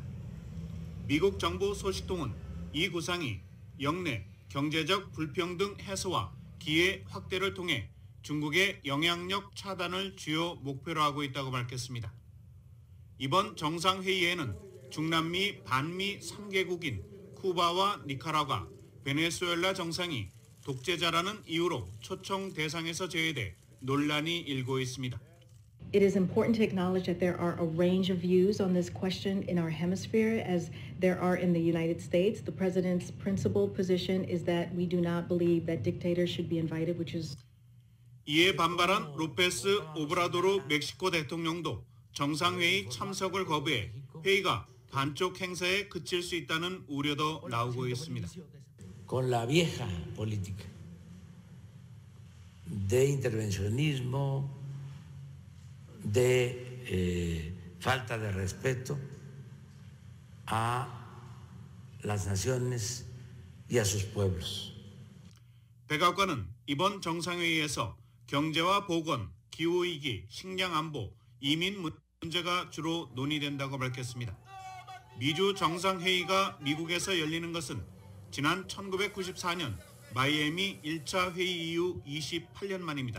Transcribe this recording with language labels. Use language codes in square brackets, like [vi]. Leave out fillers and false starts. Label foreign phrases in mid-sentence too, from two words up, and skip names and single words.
[ko] 미국 정부 소식통은 이 구상이 역내 경제적 불평등 해소와 기회 확대를 통해 중국의 영향력 차단을 주요 목표로 하고 있다고 밝혔습니다. 이번 정상회의에는 중남미 반미 3개국인 쿠바와 니카라과, 베네수엘라 정상이 독재자라는 이유로 초청 대상에서 제외돼 논란이 일고 있습니다. [en] It is important to acknowledge that there are a range of views on this question in our hemisphere as there are in the United States. The president's principal position is that we do not believe that dictators should be invited, which is [ko] 이에 반발한 로페스 오브라도르 멕시코 대통령도 정상회의 참석을 거부해 회의가 반쪽 행사에 그칠 수 있다는 우려도 나오고 있습니다. [es] Con la vieja política de intervencionismo, de falta de respeto a las naciones y a sus pueblos. [ko] 백악관은 이번 정상회의에서 경제와 보건, 기후위기, 식량안보, 이민 문제가 주로 논의된다고 밝혔습니다. 미주 정상회의가 미국에서 열리는 것은 지난 1994년 마이애미 1차 회의 이후 28년 만입니다.